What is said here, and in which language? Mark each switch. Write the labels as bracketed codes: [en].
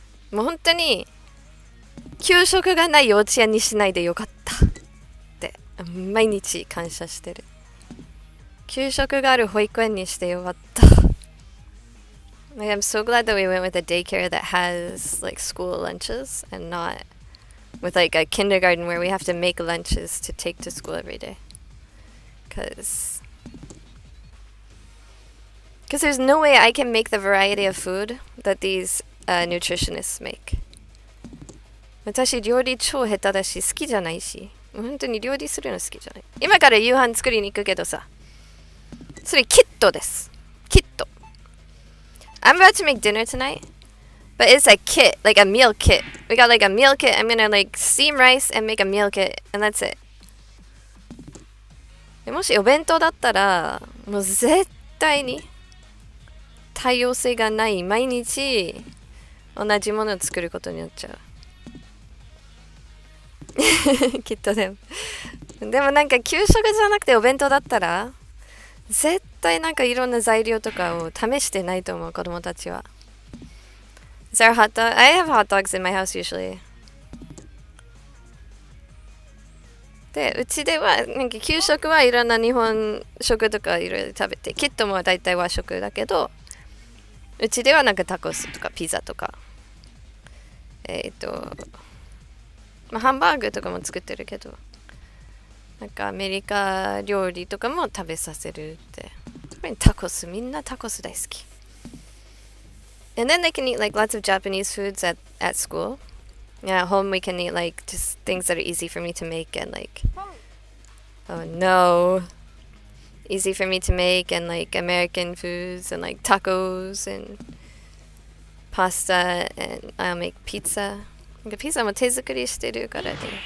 [ja] もう本当に給食がない幼稚園にしないでよかったって毎日感謝してる。給食がある保育園にしてよかった。 [en] Like, I'm so glad that we went with a daycare that has like school lunches and not with like a kindergarten where we have to make lunches to take to school every day. Because there's no way I can make the variety of food that these nutritionists make. [ja] 私料理超下手だし好きじゃないし、本当に料理するの好きじゃない。今から夕飯作りに行くけどさ、それキットです。キット。 [en] I'm about to make dinner tonight, but it's a kit, like a meal kit. We got like a meal kit. I'm gonna like steam rice and make a meal kit, and that's it. [ja] でもしお弁当だったら、もう絶対に多様性がない毎日同じものを作ることになっちゃう。きっとでもなんか給食じゃなくてお弁当だったら絶対なんかいろんな材料とかを試してないと思う子供たちは。 [en] Is there a hot dog? I have hot dogs in my house usually. [ja] で、うちではなんか給食はいろんな日本食とかいろいろ食べて、キットもだいたい和食だけど、うちではなんかタコスとかピザとか、まあ、ハンバーグとかも作ってるけど、なんかアメリカ料理とかも食べさせるって。タコス、みんなタコス大好き。 [en] And then they can eat like lots of Japanese foods at school. Yeah, at home we can eat like just things that are easy for me to make and like, oh no, easy for me to make and like American foods and like tacos and pasta and I'll make pizza. [ja] ピザも手作りしてるからね。